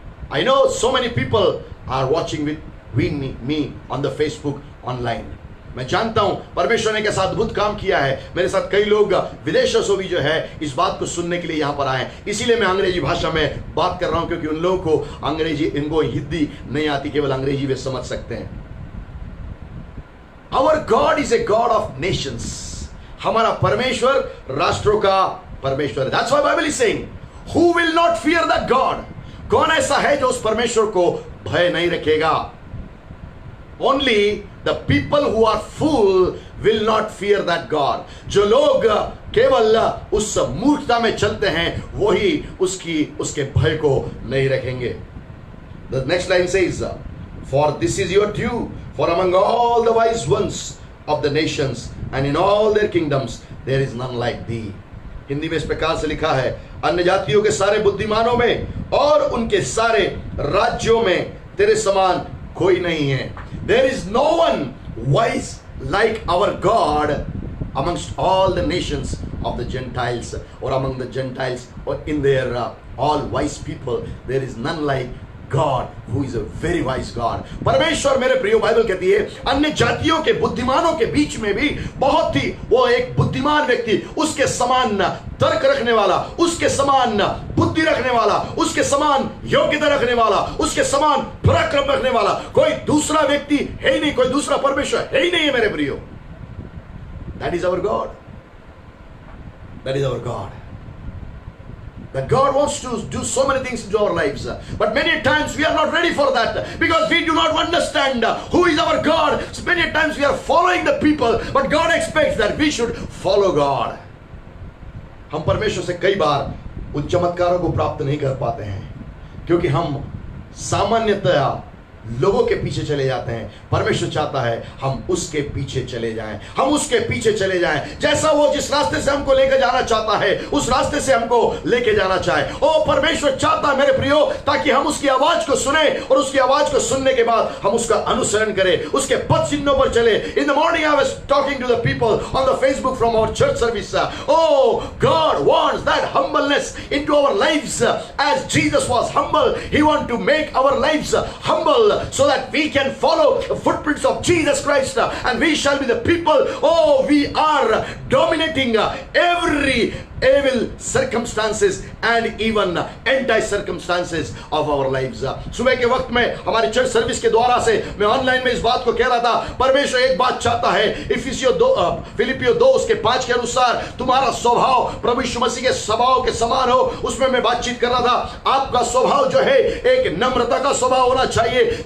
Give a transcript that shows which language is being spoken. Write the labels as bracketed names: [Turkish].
[English] I know so many people are watching with me on the Facebook online. [Hindi] मैं जानता हूं परमेश्वर ने कैसा अद्भुत काम किया है। मेरे साथ कई लोग विदेशों से भी जो है इस बात को सुनने के लिए यहां पर आए। इसीलिए मैं अंग्रेजी भाषा में बात कर रहा हूं, क्योंकि उन लोगों को अंग्रेजी, इनको हिंदी नहीं आती, केवल अंग्रेजी वे समझ सकते हैं। [English] Our God is a God of nations. [Hindi] हमारा परमेश्वर राष्ट्रों का परमेश्वर है। [English] That's why Bible is saying, who will not fear that God? [Hindi] कौन ऐसा है जो उस परमेश्वर को भय नहीं रखेगा? [English] Only the people who are full will not fear that God. [Hindi] जो लोग केवल उस मूर्खता में चलते हैं वही उसके भय को नहीं रखेंगे. [English] The next line says, for this is your due, for among all the wise ones of the nations and in all their kingdoms there is none like thee. [Hindi] Hindi में इस प्रकार से लिखा है, अन्य जातियों के सारे बुद्धिमानों में और उनके सारे राज्यों में तेरे समान कोई नहीं है. [English] There is no one wise like our God amongst all the nations of the Gentiles, or among the Gentiles, or in their all wise people. There is none like God, who is a very wise God. [Hindi] परमेश्वर, मेरे प्रियो, Bible कहती है अन्य जातियों के बुद्धिमानों के बीच में भी बहुत ही वो एक बुद्धिमान व्यक्ति, उसके समान तर्क रखने वाला, उसके समान बुद्धि रखने वाला, उसके समान योग्यता रखने वाला, उसके समान पराक्रम रखने वाला कोई दूसरा व्यक्ति है ही नहीं, कोई दूसरा परमेश्वर है ही नहीं है मेरे प्रियो. [English] That is our God. That is our God. That God wants to do so many things into our lives, but many times we are not ready for that because we do not understand who is our God. So many times we are following the people, but God expects that we should follow God. [Hindi] हम परमेश्वर से कई बार उन चमत्कारों को प्राप्त नहीं कर पाते हैं क्योंकि हम सामान्यतया लोगों के पीछे चले जाते हैं. परमेश्वर चाहता है हम उसके पीछे चले जाएं, हम उसके पीछे चले जाएं, जैसा वो जिस रास्ते से हमको लेकर जाना चाहता है उस रास्ते से हमको लेके जाना चाहे. ओ परमेश्वर चाहता है मेरे प्रियो, ताकि हम उसकी आवाज को सुने और उसकी आवाज को सुनने के बाद हम उसका अनुसरण करें, उसके पद चिन्हों पर चले. [English] In the morning I was talking to the people on the Facebook from our church service. Oh, God wants that humbleness into our lives as Jesus was humble. He wants to make our lives humble so that we can follow the footprints of Jesus Christ, and we shall be the people. Oh, we are dominating every evil circumstances and even anti circumstances of our lives. [Hindi] सुबह के वक्त में हमारी church service के द्वारा से मैं online में इस बात को कह रहा था, परमेश्वर एक बात चाहता है, फिलिपियो 2 उसके 5 के अनुसार तुम्हारा स्वभाव प्रभु यीशु मसीह के स्वभाव के समान हो. उसमें मैं बातचीत कर रहा था, आपका स्वभाव जो है एक नम्रता का स्वभाव होना चाहिए.